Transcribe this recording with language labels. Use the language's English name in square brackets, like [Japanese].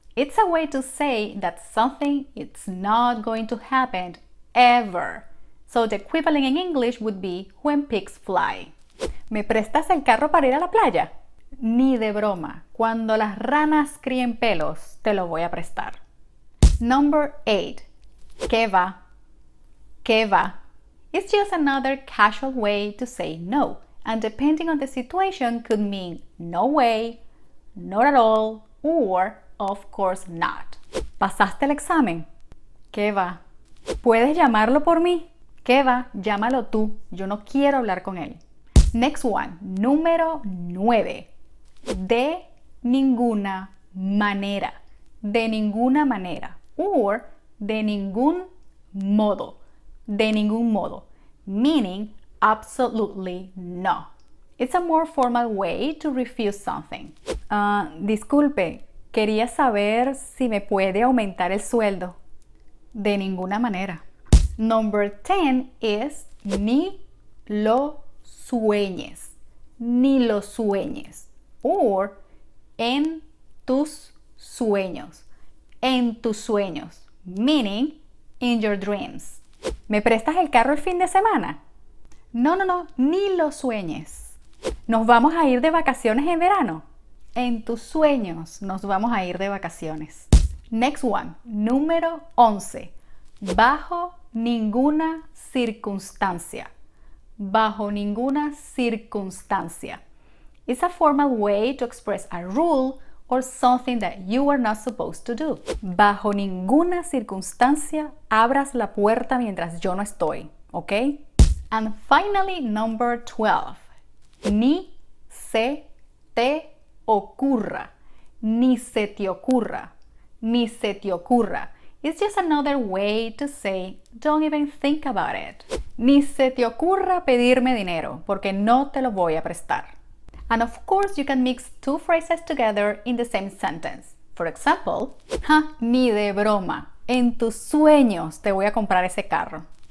[English] It's a way to say that something is not going to happen ever. So the equivalent in English would be when pigs fly. [Spanish] ¿Me prestas el carro para ir a la playa? Ni de broma. Cuando las ranas críen pelos, te lo voy a prestar. [English] Number 8. [Spanish] ¿Qué va? ¿Qué va? [English] It's just another casual way to say no. And depending on the situation could mean no way, not at all, or of course not. [Spanish] ¿Pasaste el examen? ¿Qué va? ¿Puedes llamarlo por mí? ¿Qué va? Llámalo tú. Yo no quiero hablar con él. [English] Next one. [Spanish] Número 9. De ninguna manera. De ninguna manera. Or de ningún modo. De ningún modo. [English] Meaning absolutely no. It's a more formal way to refuse something. [Spanish] Disculpe. Quería saber si me puede aumentar el sueldo. De ninguna manera. [English] Number 10 is [Spanish] ni lo sueñes. Ni lo sueñes. Or en tus sueños. En tus sueños. [English] Meaning in your dreams. [Spanish] ¿Me prestas el carro el fin de semana? No, ni lo sueñes. ¿Nos vamos a ir de vacaciones en verano? En tus sueños nos vamos a ir de vacaciones. [English] Next one, [Spanish] número 11. Bajo ninguna circunstancia. Bajo ninguna circunstancia. [English] It's a formal way to express a rule or something that you are not supposed to do. [Spanish] Bajo ninguna circunstancia abras la puerta mientras yo no estoy, ¿ok? [English] And finally, number 12. [Spanish] Ni se te ocurra, ni se te ocurra, ni se te ocurra. [English] It's just another way to say, don't even think about it. [Spanish] Ni se te ocurra pedirme dinero, porque no te lo voy a prestar. [English] And of course, you can mix two phrases together in the same sentence. For example, [Spanish] ni de broma, en tus sueños te voy a comprar ese carro.